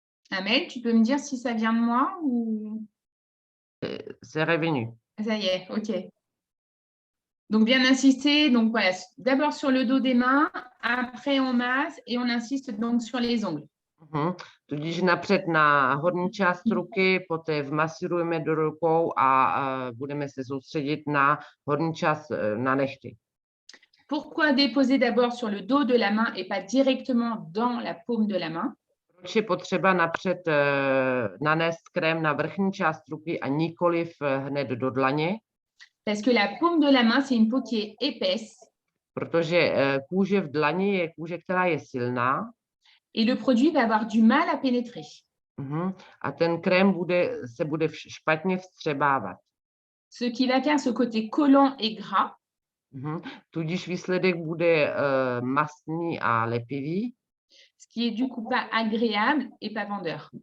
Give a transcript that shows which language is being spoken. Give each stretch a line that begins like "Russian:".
French: Amel, tu peux me dire si ça vient de moi ou... C'est revenu. Ça y est, OK. Donc, bien insister. Donc, voilà, d'abord sur le dos des mains, après on masse et on insiste donc sur les ongles.
Czech: Tudíž napřed na horní část ruky, poté vmasírujeme do rukou a budeme se soustředit na horní část, na nehty.
French: Pourquoi déposer d'abord sur le dos de la main et pas directement dans la paume de la main?
Czech: Proč je potřeba napřed nanést krém na vrchní část ruky a nikoliv hned do dlaně?
French: Parce que la paume de la main, c'est une peau qui est épaisse.
Czech: Protože kůže v dlani je kůže, která je silná.
French: Et le produit va avoir du mal à pénétrer.
Czech: A ten krém se bude špatně vstřebávat.
French: Ce qui va faire ce côté collant et gras.
Czech: Tudíž výsledek bude mastný a lepivý.
French: Ce qui est du coup pas agréable et pas vendeur.